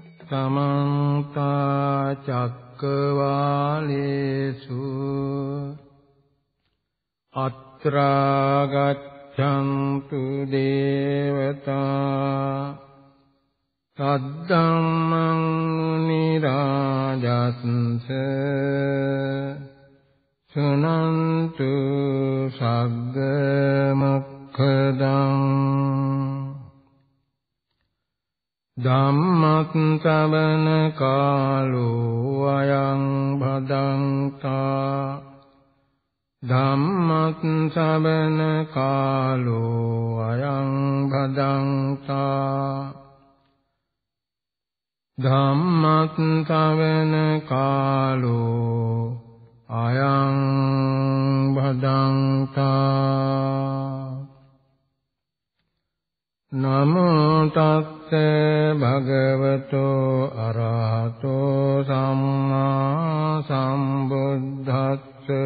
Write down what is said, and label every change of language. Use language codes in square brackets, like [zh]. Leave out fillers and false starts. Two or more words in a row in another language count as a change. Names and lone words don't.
[pi] समन्त चक्रवालेषु अत्रा गच्छन्तु देवता तद्धम्मं मुनिराजस्स शृण्वन्तु सग्गमुक्खदम् ධම්මස්සවන කාලෝ අයං භදංතා ධම්මස්සවන කාලෝ අයං භදංතා ධම්මස්සවන කාලෝ අයං භදංතා නමෝ තස්ස භගවතෝ අරහතෝ සම්මා සම්බුද්දස්ස